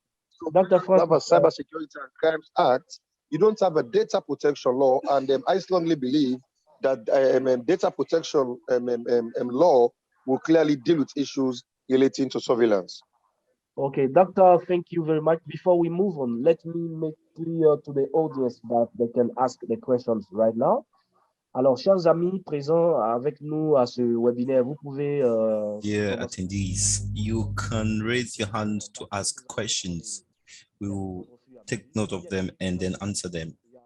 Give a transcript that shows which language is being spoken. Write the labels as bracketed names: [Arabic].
[English] So we have a Cybersecurity and Crimes Act. You don't have a data protection law, and I strongly believe that data protection law will clearly deal with issues relating to surveillance. Okay, Doctor, thank you very much. Before we move on, let me make clear to the audience that they can ask the questions right now. [French] Alors, chers amis présents avec nous à ce webinaire, vous pouvez... [English] Dear attendees, you can raise your hand to ask questions. We will take note of them and then answer them.